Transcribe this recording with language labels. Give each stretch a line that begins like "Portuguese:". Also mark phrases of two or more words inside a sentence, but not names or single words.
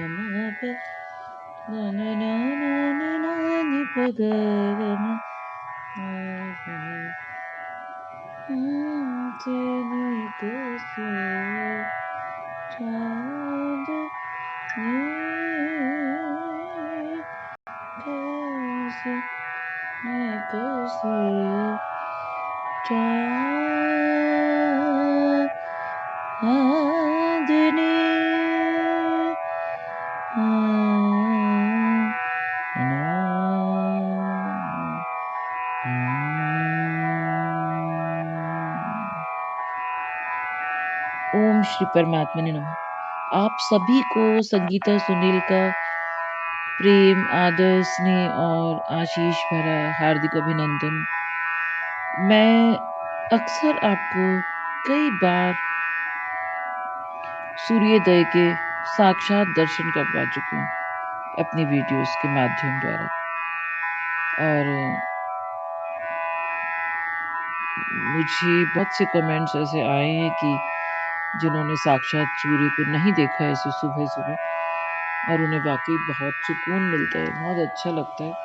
Hindi: म प न न न न न न नि प ग ग म से निकसी चांदनी, कैसी निकसी चांदनी।
Sanskrit: ओम श्री परमात्मने नमः।
Hindi: आप सभी को संगीता सुनील का प्रेम, आदर, स्नेह और आशीष भरा हार्दिक अभिनंदन। मैं अक्सर आपको कई बार सूर्योदय के साक्षात दर्शन करवा चुकी हूँ अपनी वीडियोस के माध्यम द्वारा, और मुझे बहुत से कमेंट्स ऐसे आए हैं कि जिन्होंने साक्षात सूर्य को नहीं देखा है ऐसे सुबह सुबह, और उन्हें वाकई बहुत सुकून मिलता है, बहुत अच्छा लगता है।